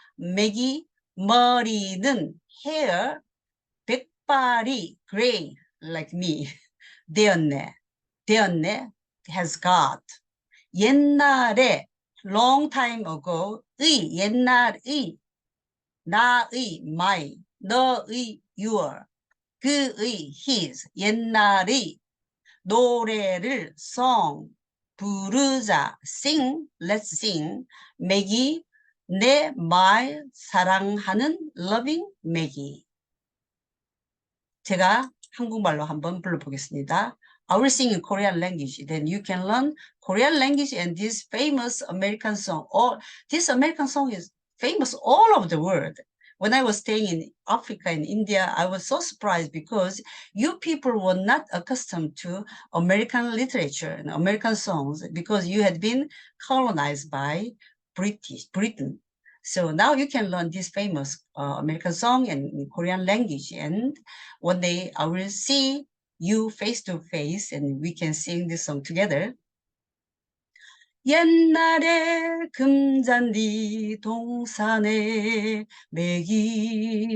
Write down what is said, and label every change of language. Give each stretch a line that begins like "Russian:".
Korean: 매기 머리는
English: hair
Korean: 백발이
English: gray like me
Korean: 되었네
English: has got.
Korean: 옛날에
English: long time ago
Korean: 옛날의 나의
English: my
Korean: 너의
English: your
Korean: 그의,
English: his,
Korean: 옛날의 노래를
English: song,
Korean: 부르자,
English: sing, let's sing,
Korean: 매기, 내 말 사랑하는
English: loving
Korean: 매기. 제가 한국말로 한번 불러보겠습니다.
English: I will sing in Korean language. Then you can learn Korean language and this famous American song. This American song is famous all over the world. When I was staying in Africa and India, I was so surprised because you people were not accustomed to American literature and American songs because you had been colonized by Britain. So now you can learn this famous American song and Korean language. And one day I will see you face to face and we can sing this song together.
Korean: 옛날에 금잔디 동산에 매기같이